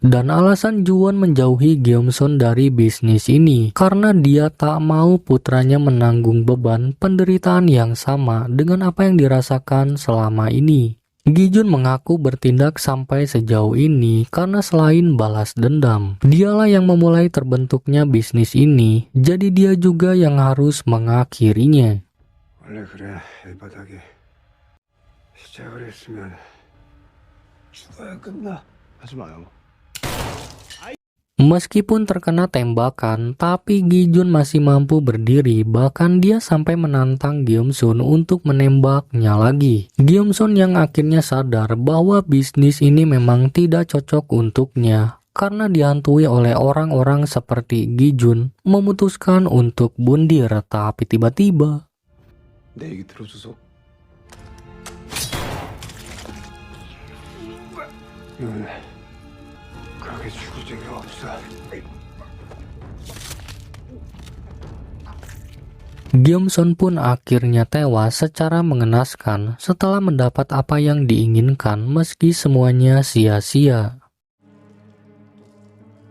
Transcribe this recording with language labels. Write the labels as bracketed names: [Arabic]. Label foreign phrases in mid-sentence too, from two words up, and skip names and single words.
[Indonesian] Dan alasan Ju-won menjauhi Gyeom-sun dari bisnis ini karena dia tak mau putranya menanggung beban penderitaan yang sama dengan apa yang dirasakan selama ini. Gi-jun mengaku bertindak sampai sejauh ini karena selain balas dendam, dialah yang memulai terbentuknya bisnis ini, jadi dia juga yang harus mengakhirinya. [Korean] 원래 그래, 이 바닥에 시작을 했으면 죽어야 끝나. 하지 마요. [Indonesian] Meskipun terkena tembakan, tapi Gi-jun masih mampu berdiri, bahkan dia sampai menantang Gyeom-sun untuk menembaknya lagi. Gyeom-sun yang akhirnya sadar bahwa bisnis ini memang tidak cocok untuknya, karena dihantui oleh orang-orang seperti Gi-jun, memutuskan untuk bundir, tapi tiba-tiba [Korean] 내 얘기 들어줘서 넌 그렇게 죽을 적이 없어. [Indonesian] Gyeom-sun pun akhirnya tewas secara mengenaskan setelah mendapat apa yang diinginkan meski semuanya sia-sia.